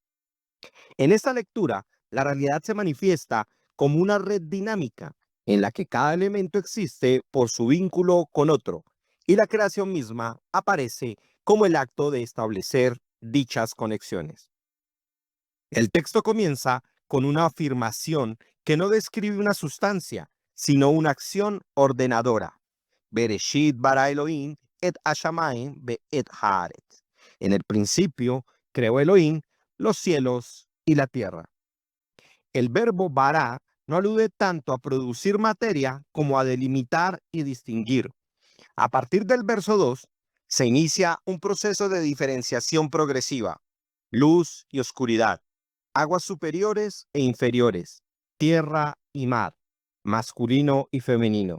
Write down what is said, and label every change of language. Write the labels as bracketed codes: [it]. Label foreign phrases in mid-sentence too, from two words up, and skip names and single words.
[es] En esta lectura, la realidad se manifiesta como una red dinámica en la que cada elemento existe por su vínculo con otro, y la creación misma aparece como el acto de establecer dichas conexiones. El texto comienza con una afirmación que no describe una sustancia, sino una acción ordenadora. [he] בראשית ברא אלהים את השמים ואת הארץ. [es] En el principio creó Elohim los cielos y la tierra. El verbo bara no alude tanto a producir materia como a delimitar y distinguir. A partir del verso 2 se inicia un proceso de diferenciación progresiva: luz y oscuridad, aguas superiores e inferiores, tierra y mar, masculino y femenino.